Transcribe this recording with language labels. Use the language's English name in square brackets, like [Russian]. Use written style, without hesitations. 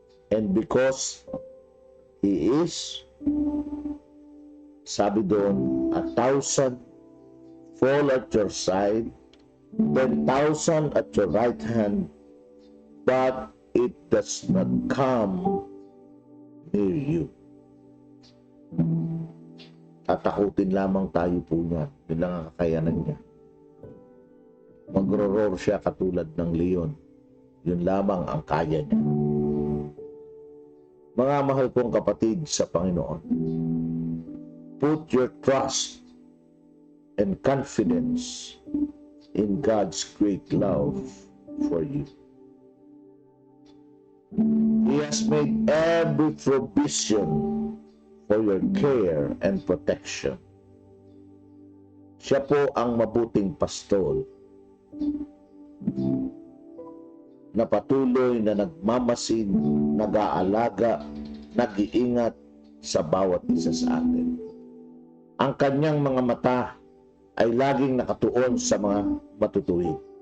[English] And because He is, [Filipino] sabi doon, [English] 1,000 fall at your side, 10,000 at your right hand, but it does not come near you. [Filipino] Tatakutin lamang tayo po niya. Yun lang ang kakayanan niya. Magro-roar siya katulad ng leon. Yun lamang ang kaya niya. Mga mahal kong kapatid sa Panginoon, [English] put your trust and confidence in God's great love for you. He has made every provision for your care and protection. [Filipino] Siya po ang mabuting pastol na patuloy na nagmamasid, nag-aalaga, nag-iingat sa bawat isa sa atin. Ang kanyang mga mata ay laging nakatuon sa mga matutuwid.